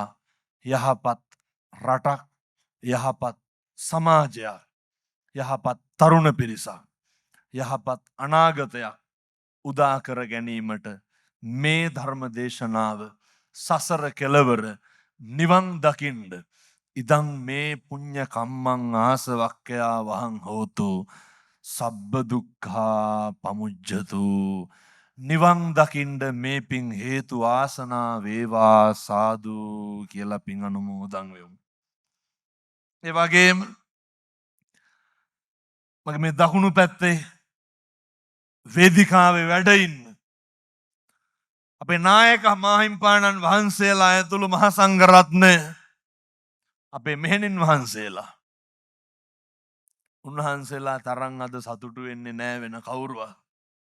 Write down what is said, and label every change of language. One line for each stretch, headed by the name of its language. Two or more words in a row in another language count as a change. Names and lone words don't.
Sinhala: යහපත් රටක් යහපත් සමාජයක් යහපත් තරුණ පිරිසක් යහපත් අනාගතයක් උදා කර ගැනීමට මේ ධර්ම දේශනාව සසර කෙලවර නිවන් දකින්ද
Pali: ඉදං මේ පුඤ්ඤ කම්මං ආසවක්ඛයා වහං හෝතු සබ්බ දුක්ඛා පමුජ්ජතු.
Sinhala: නිවන් දකින්ද මේ පින් හේතු ආසනා වේවා සාදු කියලා පින් අනුමෝදන් වෙමු. ඒ වගේම මගේ මේ දකුණු පැත්තේ වේදිකාවේ වැඩ ඉන්න අපේ නායක මාහිම්පාණන් වහන්සේලා ඇතුළු මහා සංඝරත්නය අපේ මෙහෙණින් වහන්සේලා උන්වහන්සේලා තරම් අද සතුටු වෙන්නේ නැහැ වෙන කවුරුවත්.